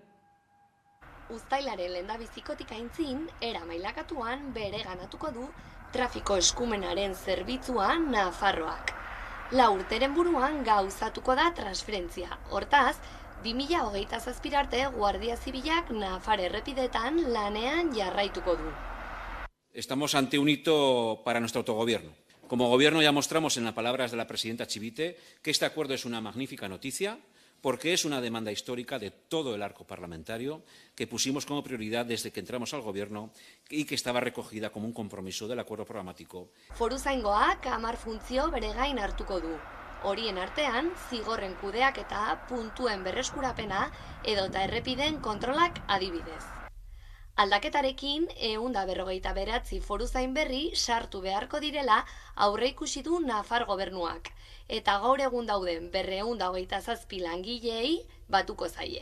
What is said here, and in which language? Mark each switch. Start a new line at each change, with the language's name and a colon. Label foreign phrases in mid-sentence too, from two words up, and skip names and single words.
Basque: Uztailaren lehendabizikotik aintzin, era mailakatuan bere ganatuko du trafiko eskumenaren zerbitzua Nafarroak. Lau urteren buruan gauzatuko da transferentzia. Hortaz, 2027 arte Guardia Zibilak Nafar errepidetan lanean jarraituko du.
Spanish: Estamos ante un hito para nuestro autogobierno. Como gobierno ya mostramos en las palabras de la presidenta Chivite que este acuerdo es una magnífica noticia porque es una demanda histórica de todo el arco parlamentario que pusimos como prioridad desde que entramos al gobierno y que estaba recogida como un compromiso del acuerdo programático.
Basque: Foruzaingoak 10 funtzio bere gain hartuko du. Horien artean, zigorren kudeak eta puntuen berreskurapena edota errepideen kontrolak adibidez. Aldaketarekin, 159 foruzain berri sartu beharko direla aurreikusi du Nafar gobernuak, eta gaur egun dauden 227 langileei batuko zaie.